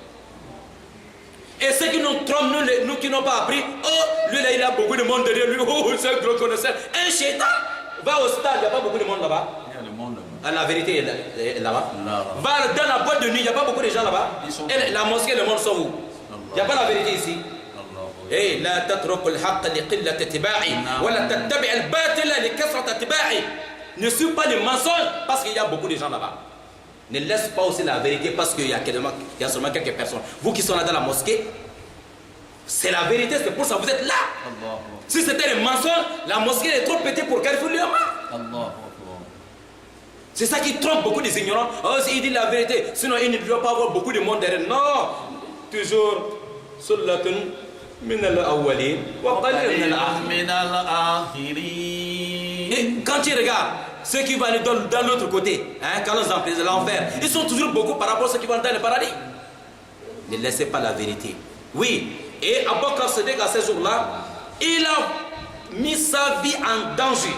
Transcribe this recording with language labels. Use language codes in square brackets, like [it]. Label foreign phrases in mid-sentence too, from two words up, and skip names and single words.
[fr] Et ceux qui nous trompent, nous qui n'ont pas appris, oh, lui là, il a beaucoup de monde derrière lui, oh, c'est un gros connaisseur. Un shaitan va au stade, il n'y a pas beaucoup de monde là-bas. La vérité est là-bas. Va dans la boîte de nuit, il n'y a pas beaucoup de gens là-bas. Et la mosquée, le monde sont où? Il n'y a pas la vérité ici. [ar] Et لا تترك الحق لقلة أتباعه ولا تتبع الباطل لكثرة أتباعه. [fr] Ne suis pas le mensonge parce qu'il y a beaucoup de gens là-bas. Ne laisse pas aussi la vérité parce qu'il y a seulement quelques personnes. Vous qui sont là dans la mosquée, c'est la vérité, c'est pour ça que vous êtes là. Si c'était le mensonge, la mosquée est trop petite pour Carrefour Liama. C'est ça qui trompe beaucoup des ignorants. Oh, il dit la vérité, sinon il ne doit pas avoir beaucoup de monde derrière. Non, toujours [ar] ثلة من الأولين وقليل من الآخرين. [fr] Et quand tu regardes ceux qui vont aller dans l'autre côté, hein, quand ils ont l'enfer, ils sont toujours beaucoup par rapport à ceux qui vont dans le paradis. Ne laissez pas la vérité. Oui, et Abu Bakr Siddiq à ce jour-là, il a mis sa vie en danger.